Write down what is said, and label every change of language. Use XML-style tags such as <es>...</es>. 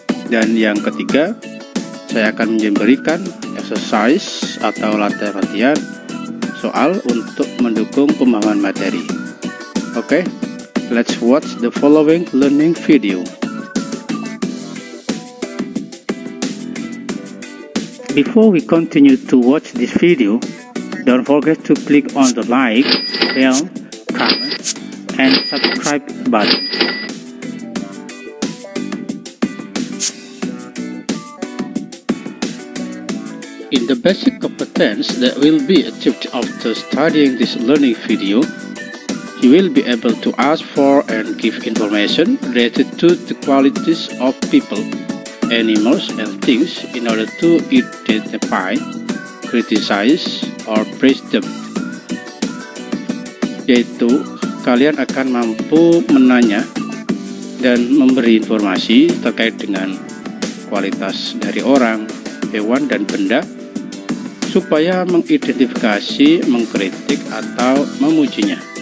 <id>Dan yang ketiga, saya akan memberikan exercise atau latihan-latihan soal untuk mendukung pemahaman materi.</id> <en>Oke, let's watch the following learning video. Before we continue to watch this video, don't forget to click on the like, share, comment, and subscribe button. In the basic competence that will be achieved after studying this learning video, you will be able to ask for and give information related to the qualities of people, animals, and things in order to identify, criticize, or praise them.</en> <id>Yaitu, kalian akan mampu menanya dan memberi informasi terkait dengan kualitas dari orang, hewan, dan benda, supaya mengidentifikasi, mengkritik, atau memujinya.</id>